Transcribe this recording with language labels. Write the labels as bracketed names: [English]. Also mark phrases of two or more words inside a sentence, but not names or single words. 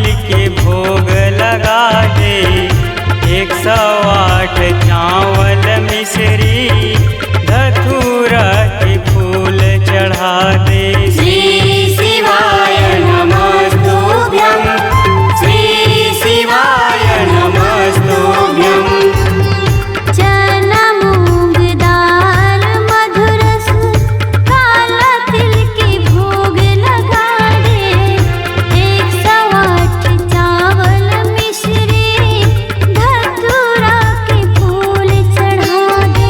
[Chhattisgarhi] के भोग लगा दे 108 चावल मिश्री धतूरा के फूल चढ़ा दे। [Sanskrit] श्री शिवाय नमस्तुभ्यं श्री शिवाय नमस्तुभ्यं। [Chhattisgarhi] चना मूंग दाल मधुरस काला तिल के भोग लगा दे 108 चावल मिश्री धतूरा के फूल चढ़ा दे।